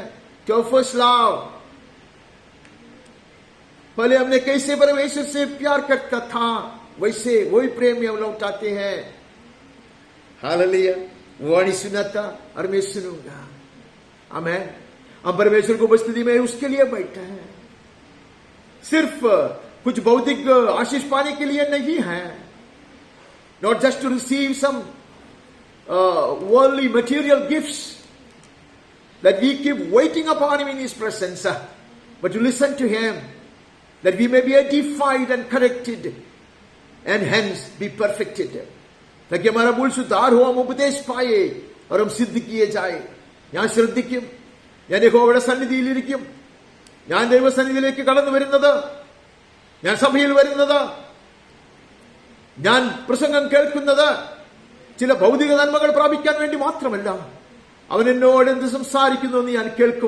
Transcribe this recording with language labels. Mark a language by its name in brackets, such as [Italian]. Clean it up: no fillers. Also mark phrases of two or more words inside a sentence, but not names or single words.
[Hindi] तो [English] first love, [Hindi] पहले हमने कैसे परमेश्वर से प्यार करता था वैसे वही प्रेम में हम लौट आते हैं। हालेलुया। वो वाणी सुना था और मैं सुनूंगा। आमीन। हम परमेश्वर को उपस्थिति में उसके लिए बैठे हैं, सिर्फ कुछ भौतिक आशीष पाने के लिए नहीं है। [English] Not just to receive some worldly material gifts that we keep waiting upon him in his presence, but to listen to him, that we may be edified and corrected and hence be perfected. [Hindi] ताकि हमारा भूल सुधार हो, हम उपदेश पाए और हम सिद्ध किए जाए। [Malayalam] ഞാൻ ശ്രദ്ധിക്കും, ഞാൻ യഹോവയുടെ സന്നിധിയിലിരിക്കും, ഞാൻ ദൈവസന്നിധിയിലേക്ക് കടന്നു വരുന്നത്, ഞാൻ സഭയിൽ വരുന്നത്, ഞാൻ പ്രസംഗം കേൾക്കുന്നത് ചില ഭൗതിക നന്മകൾ പ്രാപിക്കാൻ വേണ്ടി മാത്രമല്ല. അവൻ എന്നോട് എന്ത് സംസാരിക്കുന്നു എന്ന് ഞാൻ കേൾക്കും.